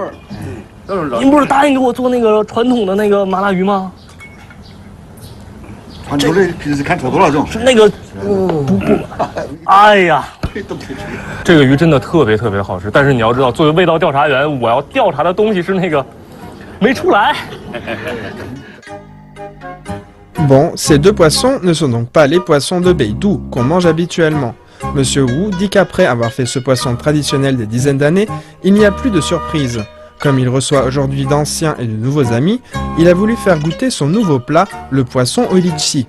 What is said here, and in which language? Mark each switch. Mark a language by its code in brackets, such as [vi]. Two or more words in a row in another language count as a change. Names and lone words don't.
[zh] 您不是答应给我做那个传统的那个麻辣鱼吗？传统的平时看特多那种。是那个不，哎呀，这个鱼真的特别好吃。但是你要知道，作为味道调查员，我要调查的东西是那个没出来。 [fr] Bon, ces 2 poissons ne sont donc pas les poissons de Beidou qu'on mange habituellement. Monsieur Wu dit qu'après avoir fait ce poisson traditionnel des dizaines d'années, il n'y a plus de surprise. Comme il reçoit aujourd'hui d'anciens et de nouveaux amis, il a voulu faire goûter son nouveau plat, le poisson au litchi.